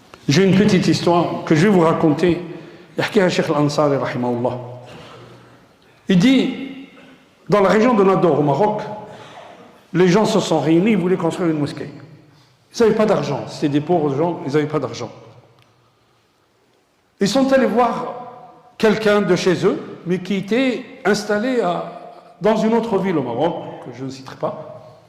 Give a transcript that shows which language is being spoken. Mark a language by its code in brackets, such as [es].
[fr] J'ai une petite histoire que je vais vous raconter. [ar] يحكيها الشيخ الأنصاري رحمه الله. [fr] Il dit, dans la région de Nador au Maroc, les gens se sont réunis, ils voulaient construire une mosquée. Ils n'avaient pas d'argent, c'était des pauvres gens, ils n'avaient pas d'argent. Ils sont allés voir quelqu'un de chez eux, mais qui était installé dans une autre ville au Maroc, que je ne citerai pas.